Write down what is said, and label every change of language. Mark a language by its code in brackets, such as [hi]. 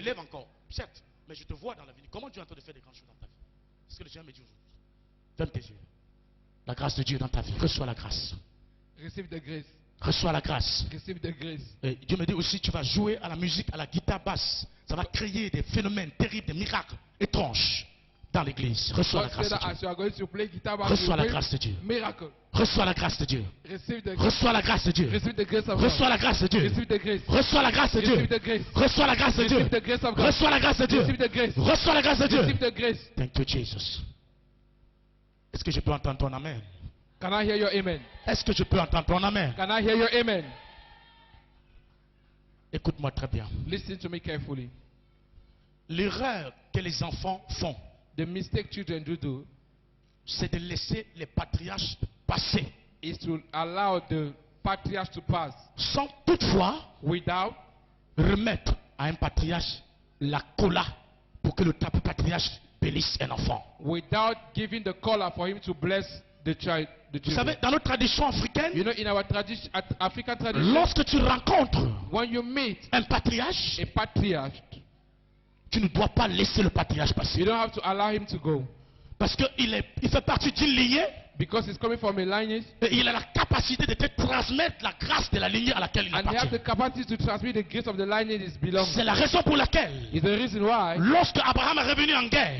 [fr] élève encore, certes, mais je te vois dans l'avenir. Comment tu es en train de faire des grandes choses dans ta vie? C'est ce que le Seigneur me dit aujourd'hui. Ferme tes yeux. La grâce de Dieu dans ta vie. Reçois la grâce. [en] receive the grace. [fr] Reçois la grâce. [en] Receive the grace. [fr] Et Dieu me dit aussi, tu vas jouer à la musique, à la guitare basse. Ça va créer des phénomènes terribles, des miracles étranges dans l'église. Reçois la [en] God said [fr] grâce [en] that [fr] de [en] as [fr] Dieu. [en] you are going to play guitar, [fr] Reçois la grâce de Dieu. [en] miracle. [fr] Reçois la grâce de Dieu. [en] Receive the grace. [fr] Reçois la grâce de Dieu. [en] Receive the grace of God. [fr] Reçois la grâce de Dieu. [en] Receive the grace. [fr] Reçois la grâce de Dieu. [en] Receive the grace. [fr] Reçois la grâce de Dieu. [en] Receive the grace of God. [fr] Reçois la grâce de Dieu. [en] Receive the grace. [fr] Reçois la grâce de Dieu. [en] Receive the grace. Thank you, Jesus. [fr] Est-ce que je peux entendre ton amen? [en] Can I hear your amen? [fr] Est-ce que je peux entendre ton amen? [en] Can I hear your amen? [fr] Écoute-moi très bien. [en] Listen to me carefully. [fr] L'erreur que les enfants font, [en] The mistake children do [fr] c'est de laisser les patriarches passer, [en] is to allow the patriarchs to pass [fr] sans toutefois [en] without [fr] remettre à un patriarche la cola pour que le patriarche bénisse un enfant. [en] without giving the collar for him to bless the child. The [fr] Vous [en] children. [fr] savez, dans notre tradition africaine, [en] You know, in our tradition, African tradition, [fr] lorsque tu rencontres [en] when you meet [fr] un patriarche, [en] a patriarch, [fr] tu ne dois pas laisser le patriarche passer. [en] you don't have to allow him to go [fr] Parce qu'il fait partie d'une lignée [en] because he's coming from a lineage [fr] et il a la capacité de te transmettre la grâce de la lignée à laquelle il [en] and he has the [fr] appartient. [en] capacity to transmit the grace of the lineage is belongs. [fr] C'est la raison pour laquelle, [en] Is the reason why [fr] lorsque Abraham est revenu en guerre,